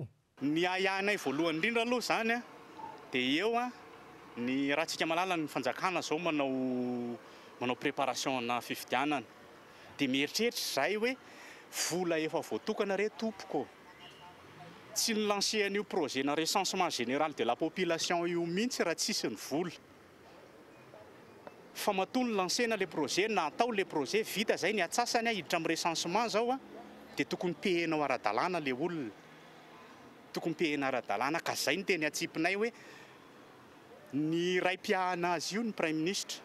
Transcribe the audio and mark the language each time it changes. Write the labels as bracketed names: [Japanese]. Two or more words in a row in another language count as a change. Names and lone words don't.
[Malagasy] Ny ayanay voalohany indrindra aloha zany dia eo ny rahantsika malala ny fanjakana zao manao préparation na fifidianana. Dia mieritreritra zay hoe vola efa voatokana re tompoko. Tsy ny lancer an'io projet na [French] recensement général de la population [Malagasy] io mihitsy raha tsisy ny vola. Fa matony lancena [French] le projet [Malagasy] na atao [French] le projet [Malagasy] vita zay ny atsasany hiditra amin'ny recensement zao dia tokony pehenao ara-dalàna le olona. Tokony pehena ara-dalàna ka zay ny teny atsipinay hoe ny raim-piahana azy io ny [French] prime ministre.